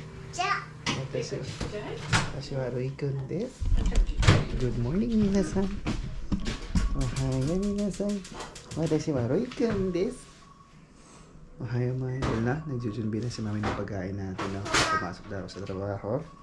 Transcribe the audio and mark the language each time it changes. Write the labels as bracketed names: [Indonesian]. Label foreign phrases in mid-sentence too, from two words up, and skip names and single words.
[Japanese] Watashi wa Rui-kun desu. [English] Good morning, [Japanese] minasan. おはよう、みなさん。私はRui-kunです. Ohayo, [Filipino] mga idol na. Nagjujunbi na si mami ng pagkain natin. No? Pumasok na ako sa trabaho.